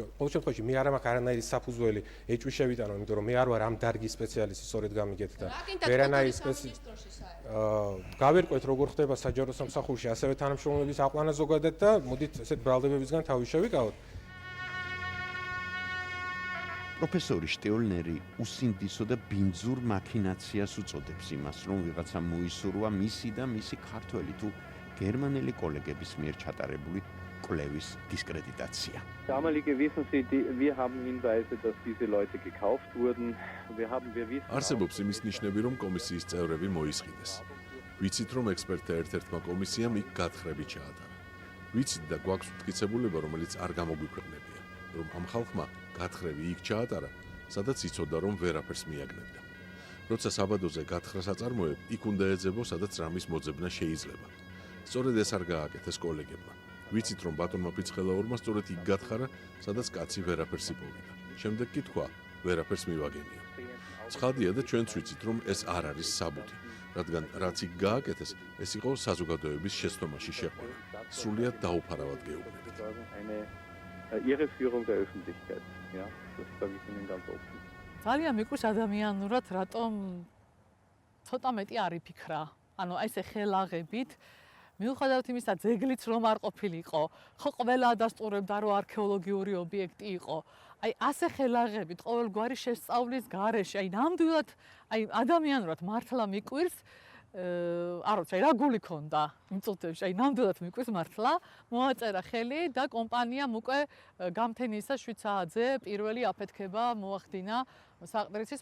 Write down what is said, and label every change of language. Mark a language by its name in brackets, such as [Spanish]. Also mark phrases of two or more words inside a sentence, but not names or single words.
[Georgian] ყოველ შემთხვევაში მე არ მაქვს არანაირი საფუძველი ეჭვი შევიტანო, იმიტომ რომ მე არ ვარ ამ დარგის სპეციალისტი, სწორედ გამიგეთ და ვერანაირი გავერკვეთ როგორ ხდება საჯარო სამსახურში ასევე თანამშრომლების აყვანა ზოგადად და მოდით ესეთ ბრალდებებისგან თავი შევიკავოთ. პროფესორი შტიოლნერი უსინდისო და ბინძურ მაქინაციას უწოდებს იმას, რომ ვიღაცა მოისურვა მისი და მისი ქართველი თუ გერმანელი კოლეგების მიერ ჩატარებული კვლევის დისკრედიტაცია. [German] Damalige wissen Sie, wir haben Hinweise, dass diese Leute gekauft wurden. Wir wissen [Georgian] არსებობს იმის ნიშნები, რომ კომისიის წევრები მოისყიდეს. ვიცით, რომ ექსპერტთა ერთ-ერთმა კომისიამ იქ გათხრები ჩაატარა. ვიცით და გვაქვს უთქიცებულება, რომელიც არ გამოგვიქვეყნებია, რომ ამ ხალხმა გათხრები იქ ჩაატარა, სადაც იცოდა, რომ ვერაფერს მიაგნებდა. როცა საბადოზე გათხრას აწარმოებ, იქ უნდა ეძებო, სადაც რამის მოძებნა შეიძლება. სწორედ ეს არ გააკეთეს კოლეგებმა. ვიცით, რომ ბატონმა ფიცხელაურმა სწორედ იქ გათხარა, სადაც კაცი ვერაფერს იპოვიდა. შემდეგ კი თქვა, ვერაფერს მივაგენიო. ცხადია და ჩვენც ვიცით, რომ ეს არ არის საბუთი, რადგან რაც იქ გააკეთეს, ეს იყო საზოგადოების შეცდომაში შეყვანა. სრულიად დაუფარავად გეუბნებით. [German] Irreführung der Öffentlichkeit. Ja, das sage ich Ihnen ganz offen. [Georgian] ძალიან მიყვარს ადამიანურად, რატომ ცოტა მეტი არ იფიქრა. ანუ აი ესე ხელაღებით მიუხედავად იმისა, ძეგლიც რომ არ ყოფილიყო, ხო ყველა ადასტურებდა, რომ არქეოლოგიური ობიექტი იყო. აი ასე ხელაღებით ყოველგვარი შესწავლის გარეშე, აი ნამდვილად, აი ადამიანურად მართლა მიყვარს, არ ვიცი, რა გული ქონდა იმ წუთებში, აი ნამდვილად მიყვარს მართლა, მოაწერა ხელი და კომპანიამ უკვე გამთენისა 7 საათზე პირველი აფეთქება მოახდინა საყდრიცის.